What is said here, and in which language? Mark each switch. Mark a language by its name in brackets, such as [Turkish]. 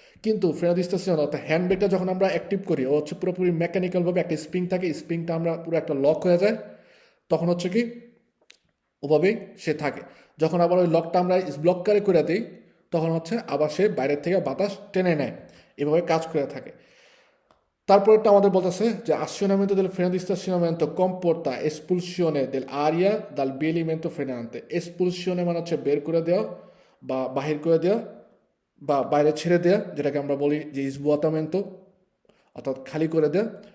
[Bangla] কিন্তু ফ্রেনো স্টেশন অর্থাৎ হ্যান্ড ব্রেকটা যখন আমরা অ্যাক্টিভ করি ও হচ্ছে পুরোপুরি মেকানিক্যালভাবে একটা স্প্রিং থাকে, স্প্রিংটা আমরা পুরো একটা লক হয়ে যায়, তখন হচ্ছে কি ওভাবেই সে থাকে। যখন আবার ওই লকটা আমরা ব্লক করে দিই তখন হচ্ছে আবার সে বাইরের থেকে বাতাস টেনে নেয়, এভাবে কাজ করে থাকে। তারপরটা আমাদের বলতেছে যে [Italian] azionamento del freno di stazionamento comporta espulsione dell'aria dal bialimento frenante। [Bangla] এক্সপুলশনে মানে হচ্ছে বের করে দেওয়া বা বাহির করে দেওয়া বা বাইরে ছেড়ে দেওয়া, যেটাকে আমরা বলি যে ইসবোতামেন্টো অর্থাৎ খালি করে দেওয়া।